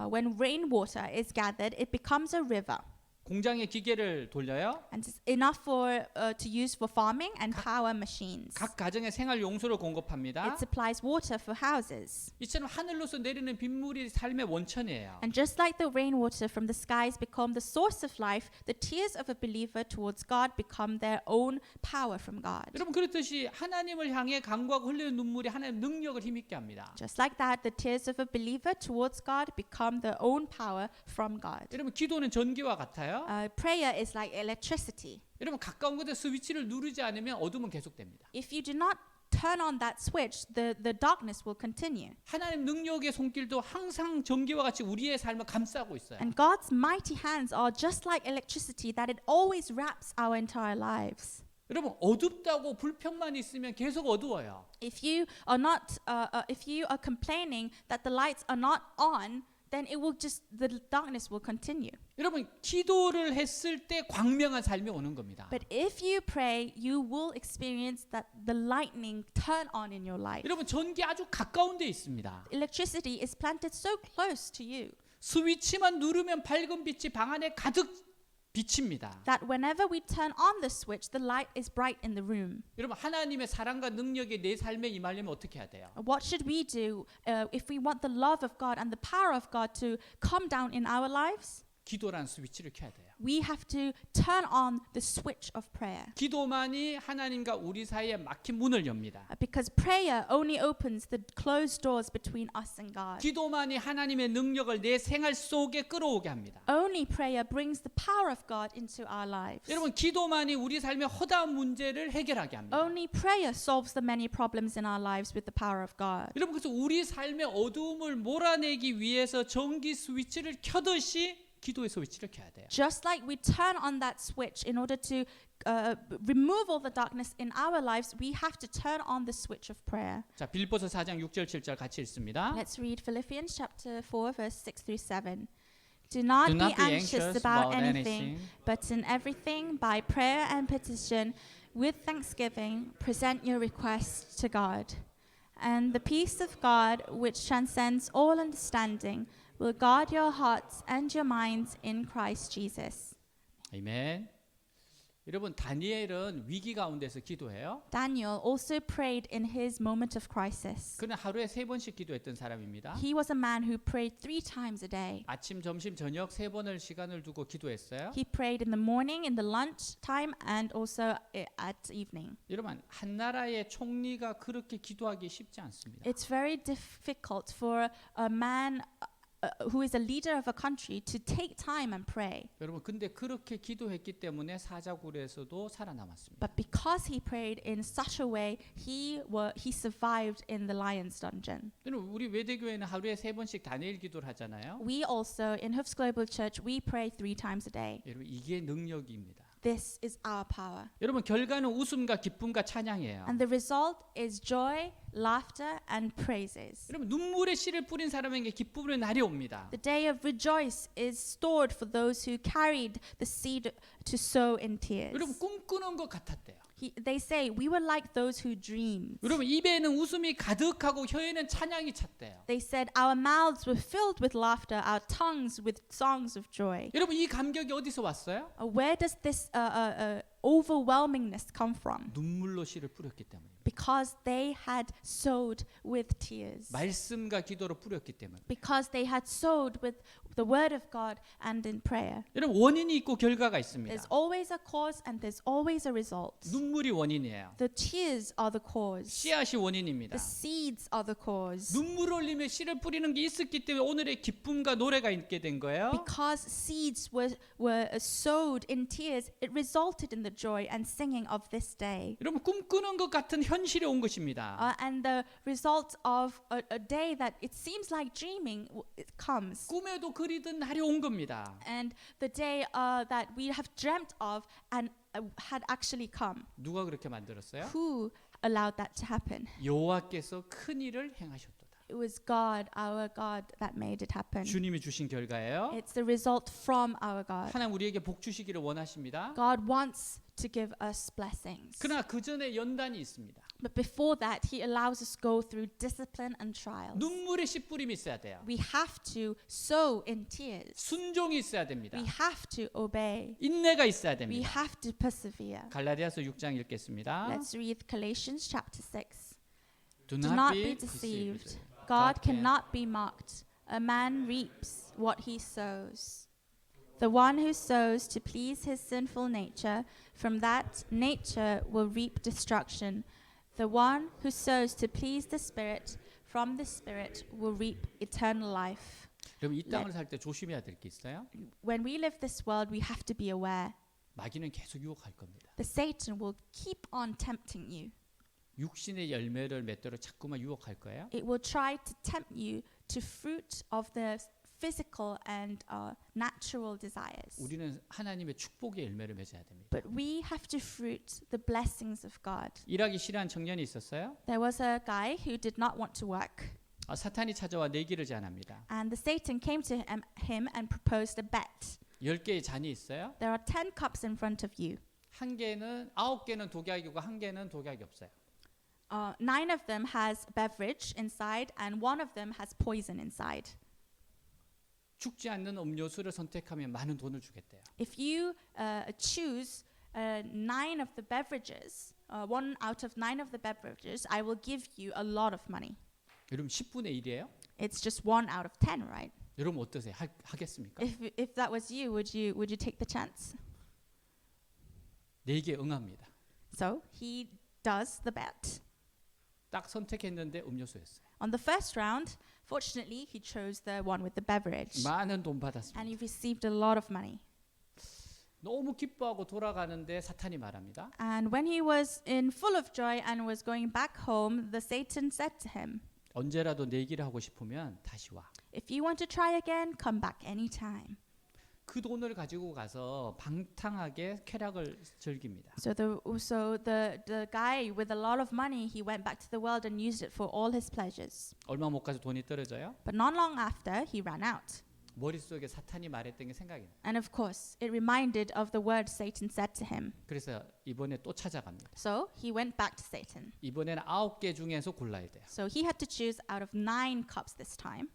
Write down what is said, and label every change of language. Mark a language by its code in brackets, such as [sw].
[en] When rainwater is gathered, it becomes a river. [ko] 공장의 기계를 돌려요. [en] And it's enough to use for farming and power machines. [ko] 각 가정에 생활 용수를 공급합니다. [en] It supplies water for houses. [ko] 이처럼 하늘로서 내리는 빗물이 삶의 원천이에요. [en] And just like the rainwater from the skies become the source of life, the tears of a believer towards God become their own power from God. [ko] 여러분 그렇듯이 하나님을 향해 간구하고 흘리는 눈물이 하나님의 능력을 힘있게 합니다. [en] Just like that, the tears of a believer towards God become their own power from God. [ko] 여러분 기도는 전기와 같아요. [en] Prayer is like electricity. [ko] 여러분 가까운 곳에 스위치를 누르지 않으면 어둠은 계속됩니다. [en] If you do not turn on that switch, the darkness will continue. [ko] 하나님 능력의 손길도 항상 전기와 같이 우리의 삶을 감싸고 있어요. [en] And God's mighty hands are just like electricity that it always wraps our entire lives. [ko] 여러분 어둡다고 불평만 있으면 계속 어두워요. [en] If you are complaining that the lights are not on, then the darkness will continue. [ko] 여러분 기도를 했을 때 광명한 삶이 오는 겁니다. [en] But if you pray, you will experience that the lightning turn on in your life. [ko] 여러분 전기 아주 가까운 데 있습니다. [en] Electricity is planted so close to you. [ko] 스위치만 누르면 밝은 빛이 방 안에 가득 비칩니다. [en] That whenever we turn on the switch, the light is bright in the room. [ko] 여러분 하나님의 사랑과 능력이 내 삶에 임하려면 어떻게 해야 돼요? [en] What should we do if we want the love of God and the power of God to come down in our lives? [ko] 기도라는 스위치를 켜야 돼요. [en] We have to turn on the switch of prayer. [ko] 기도만이 하나님과 우리 사이에 막힌 문을 엽니다. [en] Because prayer only opens the closed doors between us and God. [ko] 기도만이 하나님의 능력을 내 생활 속에 끌어오게 합니다. [en] Only prayer brings the power of God into our lives. [ko] 여러분 기도만이 우리 삶의 허다한 문제를 해결하게 합니다. [en] Only prayer solves the many problems in our lives with the power of God. [ko] 여러분 그래서 우리 삶의 어두움을 몰아내기 위해서 전기 스위치를 켜듯이 기도의 스위치를 켜야 돼요. [en] Just like we turn on that switch in order to remove all the darkness in our lives, we have to turn on the switch of prayer. [ko] 자, 빌립보서 4장 6절 7절 같이 읽습니다. [en] Let's read Philippians chapter 4 verse 6 through 7. Do not be anxious about anything, but in everything by prayer and petition with thanksgiving present your requests to God. And the peace of God, which transcends all understanding, will guard your hearts and your minds in Christ Jesus. [ko] 아멘. 여러분 다니엘은 위기 가운데서 기도해요. [en] Daniel also prayed in his moment of crisis. [ko] 그는 하루에 3번씩 기도했던 사람입니다. [en] He was a man who prayed 3 times a day. [ko] 아침, 점심, 저녁 3번을 시간을 두고 기도했어요. [en] He prayed in the morning, in the lunch time, and also at evening. [ko] 여러분 한 나라의 총리가 그렇게 기도하기 쉽지 않습니다. [en] It's very difficult for a man who is a leader of a country to take time and pray. [ko] 여러분 근데 그렇게 기도했기 때문에 사자굴에서도 살아남았습니다. [en] But because he prayed in such a way, he survived in the lion's dungeon. [ko] 여러분 우리 외대교회는 하루에 3번씩 다니엘 기도를 하잖아요. [en] We also in Hoofs Global Church we pray 3 times a day. [ko] 여러분 이게 능력입니다. [en] This is our power. [ko] 여러분 결과는 웃음과 기쁨과 찬양이에요. [en] And the result is joy, laughter, and praises. [ko] 여러분 눈물의 씨를 뿌린 사람에게 기쁨의 날이 옵니다. [en] The day of rejoice is stored for those who carried the seed to sow in tears. [ko] 여러분 꿈꾸는 것 같았대요. [en] They say we were like those who dreamed. [ko] 여러분 입에는 웃음이 가득하고 혀에는 찬양이 찼대요. [en] They said our mouths were filled with laughter, our tongues with songs of joy. [ko] 여러분 이 감격이 어디서 왔어요? [en] Where does this overwhelmingness come from? [ko] 눈물로 씨를 뿌렸기 때문입니다. [en] Because they had sowed with tears. [ko] 말씀과 기도로 뿌렸기 때문에. [en] Because they had sowed with the word of God and in prayer. [ko] 여러분 원인이 있고 결과가 있습니다. [en] There's always a cause and there's always a result. [ko] 눈물이 원인이에요. [en] The tears are the cause. [ko] 씨앗이 원인입니다. [en] The seeds are the cause. [ko] 눈물 흘리며 씨를 뿌리는 게 있었기 때문에 오늘의 기쁨과 노래가 있게 된 거예요. [en] Because seeds were sowed in tears, it resulted in the joy and singing of this day. [ko] 여러분 꿈꾸는 것 같은 현실에 온 것입니다. [en] And the result of a day that it seems like dreaming, it comes. [ko] 꿈에도 그리던 날이 온 겁니다. [en] And the day that we have dreamt of and had actually come. [ko] 누가 그렇게 만들었어요? [en] Who allowed that to happen? [ko] 여호와께서 큰 일을 행하셨도다. [en] It was God, our God, that made it happen. [ko] 주님이 주신 결과예요. [en] It's the result from our God. [ko] 하나님 우리에게 복 주시기를 원하십니다. [en] God wants to give us blessings. [ko] 그러나 그 전에 연단이 있습니다. [en] But before that, He allows us to go through discipline and trials. [ko] 눈물의 씨 뿌림이 있어야 돼요. [en] We have to sow in tears. [ko] 순종이 있어야 됩니다. [en] We have to obey. [ko] 인내가 있어야 [en] We [ko] 됩니다. [en] have to persevere. [ko] 갈라디아서 6장 읽겠습니다. [en] Let's read Galatians chapter 6. Do Do not be deceived. God cannot be mocked. A man reaps what he sows. The one who sows to please his sinful nature, from that nature will reap destruction. The one who sows to please the Spirit, from the Spirit will reap eternal life. [ko] 여러분 이 땅을 살 때 조심해야 될 게 있어요. [en] When we live this world, we have to be aware. [ko] 마귀는 계속 유혹할 겁니다. [en] The Satan will keep on tempting you. [ko] 육신의 열매를 맺도록 자꾸만 유혹할 거예요. [en] It will try to tempt you to fruit of the physical and natural desires. [ko] 우리는 하나님의 축복의 열매를 맺어야 됩니다. [en] But we have to fruit the blessings of God. [ko] 일하기 싫어하는 청년이 있었어요. [en] There was a guy who did not want to work. [ko] 사탄이 찾아와 내기를 제안합니다. [en] And the Satan came to him and proposed a bet. [ko] 10개의 잔이 있어요. [en] There are 10 cups in front of you. [ko] 9개는 독약이고 1개는 독약이 없어요. [en] 9 of them has beverage inside and 1 of them has poison inside. [ko] 죽지 않는 음료수를 선택하면 많은 돈을 주겠대요. [en] If you choose 9 of the beverages, 1 out of 9 of the beverages, I will give you a lot of money. [ko] 여러분 10분의 1이에요? [en] It's just 1 out of 10, right? [ko] 여러분 어떠세요? 하겠습니까? [en] If that was you, would you take the chance? [ko] 4개 응합니다. [en] So he does the bet. [ko] 딱 선택했는데 음료수였어요. [en] On the first round, fortunately, he chose the one with the beverage. [ko] 많은 돈 [en] And [ko] 받았습니다. [en] he received a lot of money. [ko] 너무 기뻐하고 돌아가는데 사탄이 말합니다. [en] And when he was in full of joy and was going back home, the Satan said to him, [ko] 언제라도 내기를 하고 싶으면 다시 와. [en] if you want to try again, come back anytime. [ko] 그 돈을 가지고 가서 방탕하게 쾌락을 즐깁니다. [en] So the guy with a lot of money, he went back to the world and used it for all his pleasures. [ko] 얼마 못 가서 돈이 떨어져요? [en] But not long after, he ran out. [ko] 머릿속에 사탄이 말했던 게 생각이 나요. [en] And of course, it reminded of the word Satan said to him. [ko] 그래서 이번에 또 찾아갑니다. [en] So he went back to Satan. [ko] 이번에는 9개 중에서 골라야 돼요. [en] So he had to choose out of 9 cups this time.